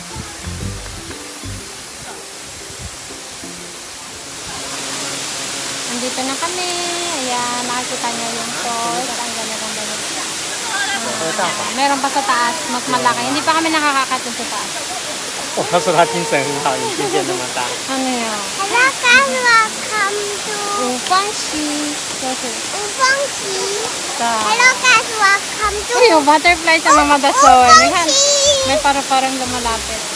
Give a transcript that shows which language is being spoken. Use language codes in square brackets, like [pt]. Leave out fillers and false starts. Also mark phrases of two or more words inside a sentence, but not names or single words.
[tl] 啊。Ang nandito na kami. Ayan, nakikita niyo yung falls. Ang ganda-ganda niya. Meron pa sa taas, mas malaki. Hindi pa kami nakakakat dun sa taas. [zh] 哦，他说他精神很好，眼睛变那么大。 [tl] Ano yun? [en] Hello guys, welcome to [zh] 五方溪。就是五方溪。 [tl] sa... [en] Hello guys, welcome to [tl] Uy, yung butterfly sa mga dasoy. 五 May, 方溪。 may parang lumalapit.